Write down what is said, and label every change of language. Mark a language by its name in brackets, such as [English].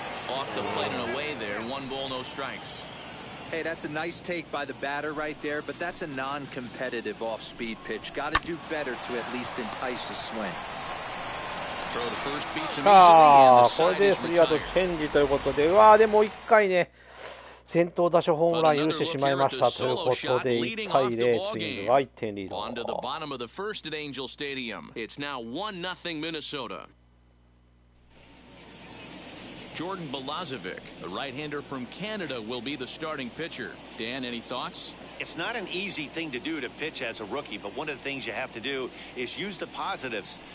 [English] Off the plate and away there. 1 ball, no strikes. Hey, that's a nice take by the batter right there, but that's a non-competitive off-speed pitch. Got to do better to at least entice a swing. Throw to first beats him easily, and the side is [Japanese] これでスリーアウトチェンジということで、でも1回ね、先頭打者ホームラン許してしまいましたということで、1対0、ツインズが1点リード。 [English] On to the bottom of the first at Angel Stadium. It's now 1-0 Minnesota. Jordan Balazovic, the right-hander from Canada, will be the starting pitcher. Dan, any thoughts? It's not an easy thing to do to pitch as a rookie, but one of the things you have to do is use the positives.